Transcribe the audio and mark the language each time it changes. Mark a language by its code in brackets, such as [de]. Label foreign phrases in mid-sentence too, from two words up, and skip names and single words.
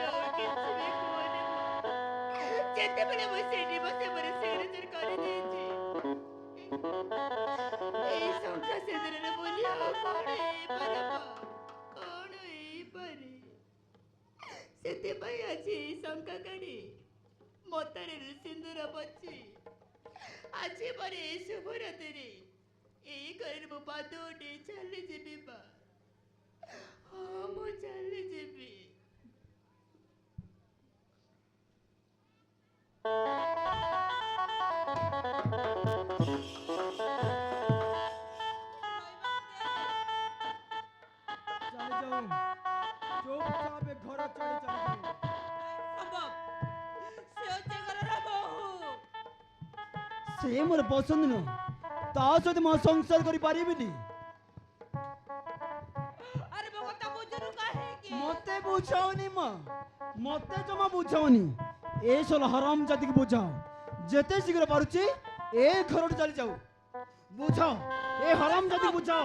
[or] ଯେତେବେଳେ ମୁଁ ସେଇଠି ବସେ ମୋର ସିଗ୍ନେଚର କରିଦେଇଛି ଏଇ ଶଙ୍କା ସିନ୍ଦୁରର ମୂଲ୍ୟ କଣ ହେଇପାରେ କଣ ହେଇପାରେ ସେଥିପାଇଁ ଆଜି ଶଙ୍କା କାଢି ମତାରେ ସିନ୍ଦୁର ପଛି ଆଜି ପରେ ଏଇ ଶୁଭ ରାତିରେ ଏଇ ଘରେ ମୁଁ ପାଦ ଉଠି ଚାଲିଯିବି ମା ହଁ ମୁଁ ଚାଲିଯିବି [hi] चले जाओ चुपचाप ए घर चले जाओ [or] ସମ୍ଭବ ସେ ହଉଛି ଘରର ବୋହୂ ସେ ମୋର ପସନ୍ଦ ନୁହଁ ତା ସହିତ ମୁଁ ସଂସାର କରିପାରିବିନି ଆରେ ମୋ କଥା ବୁଝୁନୁ କାହିଁକି? ମତେ ବୁଝାଉନି ମା ମତେ ଜମା ବୁଝାଉନି ଏ ସୋଲ ହରାମ ଜାତିକୁ ବୁଝାଅ ଯେତେ ଶୀଘ୍ର ପାରୁଛି ଏ ଘରଠୁ ଚାଲି ଯାଉ ବୁଝାଅ ଏ ହରାମ ଜାତିକୁ ବୁଝାଅ